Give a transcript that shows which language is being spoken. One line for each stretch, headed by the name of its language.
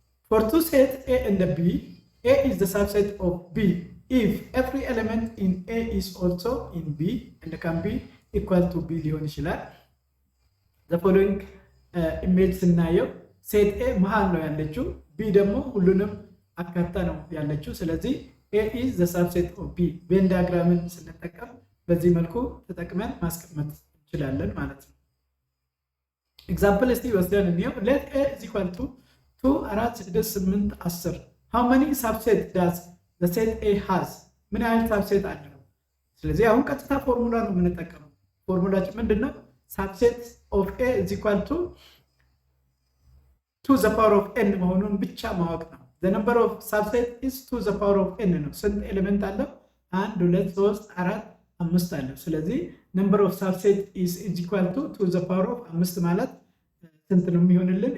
English: For two sets A and B, A is the subset of B if every element in A is also in B and can be equal to B
Amharic: ሊሆን ይችላል።
English: The following image ስናየው ሴት A መሃል ነው ያለችው፣ B ደግሞ ሁሉንም አካታ ነው ያለችው። ስለዚህ A is the subset of B
Amharic: ቬን ዲያግራምን ስንጠቀም በዚህ መልኩ ተጠቅመን ማስቀመጥ እንችላለን ማለት ነው። ኤግዛምፕል እስቲ ወስደን እንየው።
English: let A is equal to 2 4 6 8 10 how many subset does the set A has?
Amharic: ምን አይነት ሳብሴት አለው? ስለዚህ አሁን ቀጥታ ፎርሙላ ነው የምንጠቀመው። ፎርሙላችን ምንድነው?
English: subset of A is equal to the power of n
Amharic: መሆኑን ብቻ ማወቅ ነው።
English: the number of subset is to the power of n ነው።
Amharic: ስንት ኤሌመንት አለው?
English: 1 2 3 4 5 አለው። ስለዚህ number of subset is equal to the power of 5
Amharic: ማለት ስንት ነው የሚሆንልን?